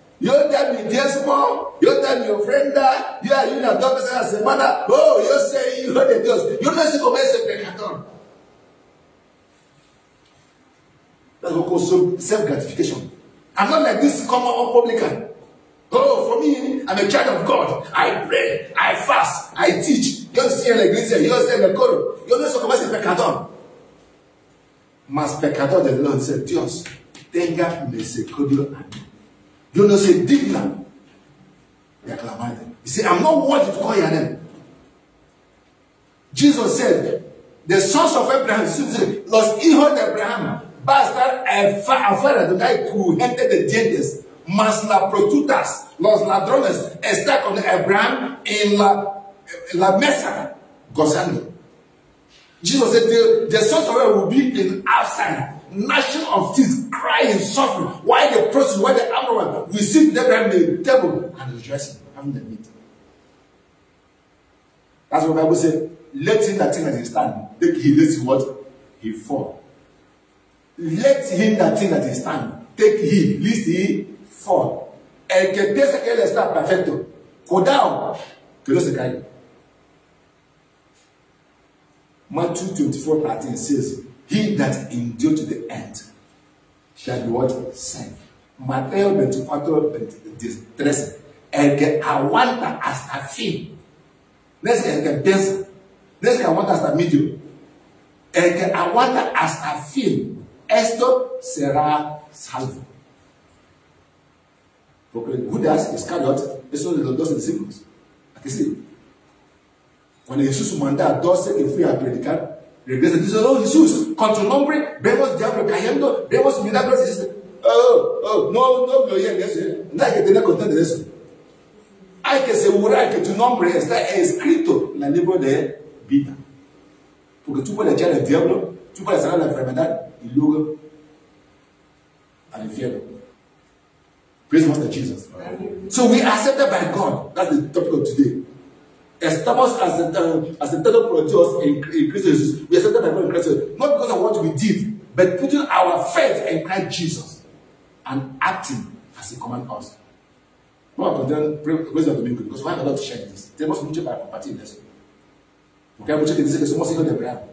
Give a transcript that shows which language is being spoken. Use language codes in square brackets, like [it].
[es] Yo te mi diezmo, yo te mi ofrenda, yo ayuno a 2 veces a la semana. Oh, yo sé hijo de Dios. Yo no sé cómo es el pecador. [en] That's what called self-gratification. I'm not like this common publican. Oh, for me, I'm a child of God. I pray, I fast, I teach. [es] Yo estoy en la iglesia, yo estoy en el coro. Yo no sé cómo es el pecador. Mas pecador del Lord dice, Dios, tenga misericordia a mí. Yo no soy digna de aclamarle. [en] He said, I'm not worthy to call your name. Jesus said, the sons of Abraham, [es] los hijos de Abraham, va a estar afuera donde hay gente de dientes, mas las prostitutas, los ladrones, están con Abraham en la mesa gozando. [en] Jesus said, the sons of Abraham will be in outside, gnashing of teeth, crying, suffering, while the prostitute, while the Amorite will sit with Abraham at the table and rejoicing, having the meat. That's what the Bible said. Let him that think that he stand, take heed lest what? He fall. Let him that think that he stand, take heed lest he fall. [es] El que piensa que él está perfecto, cuidado, que no se caiga. [en] Matthew 24:13 says, he that endure to the end shall be what? Saved. [es] Mateo 24:13, el que aguanta hasta fin. No es el que piensa, no es el que aguanta hasta medio. El que aguanta hasta fin, esto será salvo. Porque Judas Iscariot es uno de los 12 discípulos. ¿A qué sí? Cuando Jesús manda a 12 que fui a predicar, regresa y dice, oh Jesús, con tu nombre vemos diablo cayendo, vemos milagros. Y dice, no gloria en eso. No hay que tener contento de eso. Hay que asegurar que tu nombre está escrito en el libro de vida. Porque tú puedes echar al diablo, tú puedes sacar la enfermedad y luego al infierno. [en] Praise Master Jesus. So we are accepted by God. That's the topic of today. [es] Estamos aceptados por Dios en Cristo Jesús. [en] We are accepted by God in Christ Jesus. Not because of what we did, but putting our faith in Christ Jesus and acting as He commands us. [es] Vamos a continuar praise el domingo, [en] because we have a lot to share this. [es] Tenemos mucho para compartir eso. Porque hay muchos que dicen que somos hijos de Abraham.